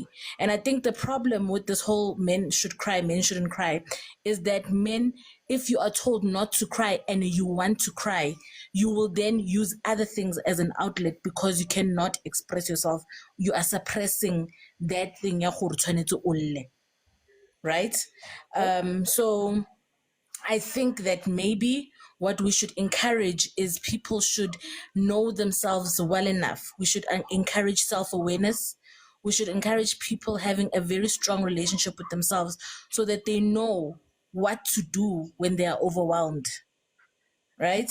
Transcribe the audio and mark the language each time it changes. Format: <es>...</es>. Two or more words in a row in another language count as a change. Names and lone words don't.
<en>And I think the problem with this whole men should cry, men shouldn't cry, is that men, if you are told not to cry and you want to cry, you will then use other things as an outlet, because you cannot express yourself. You are suppressing that thing</en> <nso>ya gore tshwanetse o lle,</nso> <en>right? So I think that maybe what we should encourage is people should know themselves well enough. We should encourage self-awareness. We should encourage people having a very strong relationship with themselves, so that they know what to do when they are overwhelmed, right?</en>